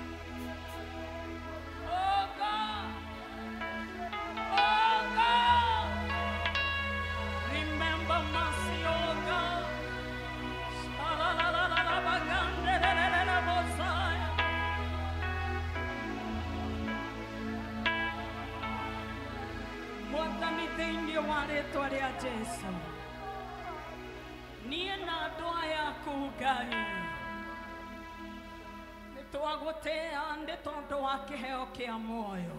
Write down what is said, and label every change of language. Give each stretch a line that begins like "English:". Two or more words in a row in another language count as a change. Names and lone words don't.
English: Oh God. Oh God. Remember mercy, oh God. Sha-la-la-la-la-la-ba-gan-de-de-de-de-de-bo-sa-ya.
Kikuyu: Mwathani thĩinĩ wa rĩĩtwa rĩa Jesũ, niĩ na andũ aya aku Ngai nĩtwagũtĩĩa nĩ tondũ wa kĩheo kĩa muoyo.